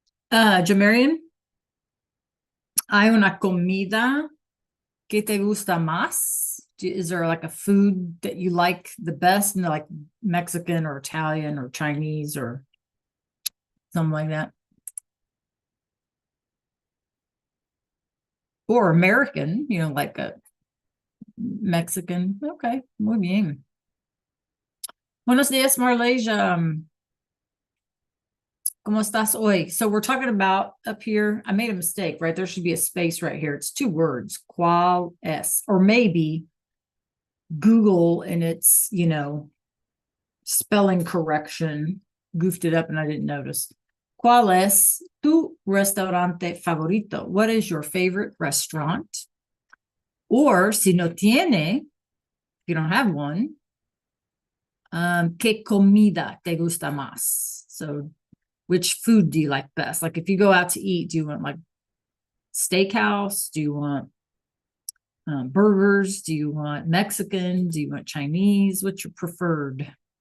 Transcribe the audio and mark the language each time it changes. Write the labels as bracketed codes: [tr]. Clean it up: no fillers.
[es] Jamarian, ¿hay una comida que te gusta más? [en] Is there like a food that you like the best, like Mexican or Italian or Chinese or something like that? Or American, like a Mexican. Okay, [es] muy bien. Buenos días, Marlesia. ¿Cómo estás hoy? [en] So we're talking about up here. I made a mistake, right? There should be a space right here. It's two words, [es] ¿cuál es? [en] Or maybe Google and its, spelling correction goofed it up and I didn't notice. [es] ¿Cuál es tu restaurante favorito? [en] What is your favorite restaurant? Or [es] si no tiene, [en] if you don't have one, [es] ¿qué comida te gusta más? [en] So which food do you like best? Like if you go out to eat, do you want like steakhouse? Do you want burgers? Do you want Mexican? Do you want Chinese? What's your preferred?